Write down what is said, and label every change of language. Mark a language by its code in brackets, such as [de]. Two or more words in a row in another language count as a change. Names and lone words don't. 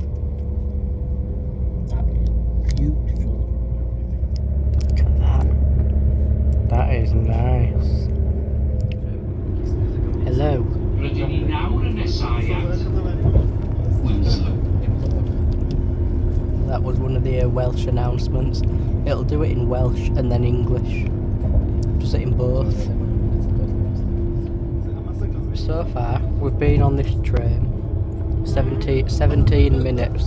[en] That is beautiful. Look at that. That is nice. Hello. [cy] Rydyn ni nawr yn nesau at Windsor. [en] That was one of the Welsh announcements. It'll do it in Welsh and then English. Does it in both. So far, we've been on this train 17 minutes.